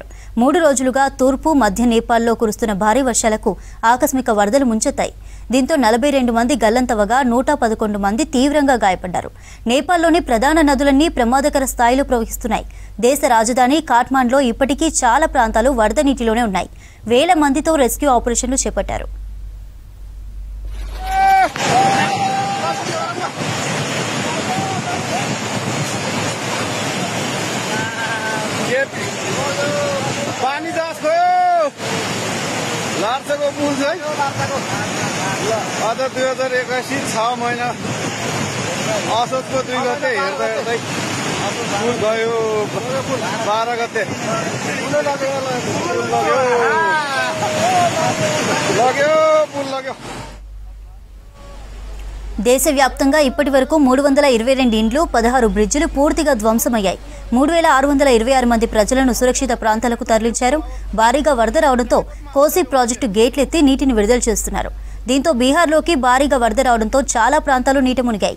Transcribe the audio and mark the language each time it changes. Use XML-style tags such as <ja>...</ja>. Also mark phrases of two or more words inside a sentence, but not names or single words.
<te>3 రోజులుగా తూర్పు మధ్య నేపాల్లో కురుస్తున్న భారీ వర్షాలకు ఆకస్మిక వరదలు ముంచెత్తాయి. దీంతో 42 మంది గల్లంతవగా 111 మంది తీవ్రంగా గాయపడ్డారు. నేపాల్లోని ప్రధాన నదులన్నీ ప్రమాదకర స్థాయిలో ప్రవహిస్తున్నాయి. దేశ రాజధాని కాఠ్మండ్లో ఇప్పటికీ చాలా ప్రాంతాలు వరద నీటిలోనే ఉన్నాయి. వేల మందితో రెస్క్యూ ఆపరేషన్లు చేపట్టారు.</te> <ne>पानी जास गयो लार्चको पुल छ अझ 2081 6 महिना असोजको 2 गते हेर्दै हेर्दै पुल गयो 12 गते पुल लग्यो</ne> <te>దేశవ్యాప్తంగా ఇప్పటివరకు 322 ఇండ్లు 16 బ్రిడ్జిలు పూర్తిగా ధ్వంసమయ్యాయి. 3626 మంది ప్రజలను సురక్షిత ప్రాంతాలకు తరలించారు. భారీగా వరద రావడంతో కోసి ప్రాజెక్టు గేట్లెత్తి నీటిని విడుదల చేస్తున్నారు. దీంతో బీహార్లోకి భారీగా వరద రావడంతో చాలా ప్రాంతాలు నీట మునిగాయి.</te>